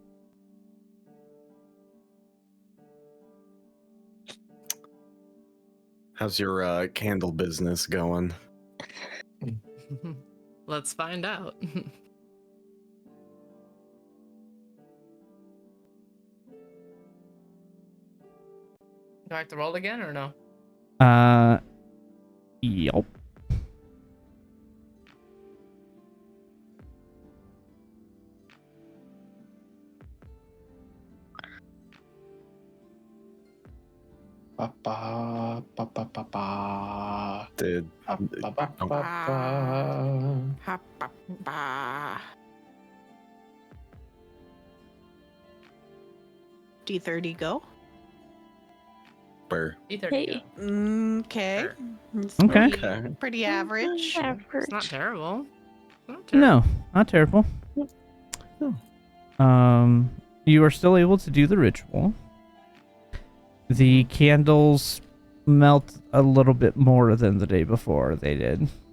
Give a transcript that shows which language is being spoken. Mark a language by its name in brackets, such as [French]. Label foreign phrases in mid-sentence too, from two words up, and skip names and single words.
[English] How's your candle business going? Let's find out. Do I have to roll again or no? Yup. Ba, ba, ba, ba, ba, ba. Did Ba, ba, ba, ba, ba. Ha, ba, ba. D30 go. Burr? Either Hey. Okay. Sure. It's Okay. Pretty, Okay. pretty average. Average. It's not terrible. Not terrible. No, not terrible. You are still able to do the ritual. The candles melt a little bit more than the day before they did.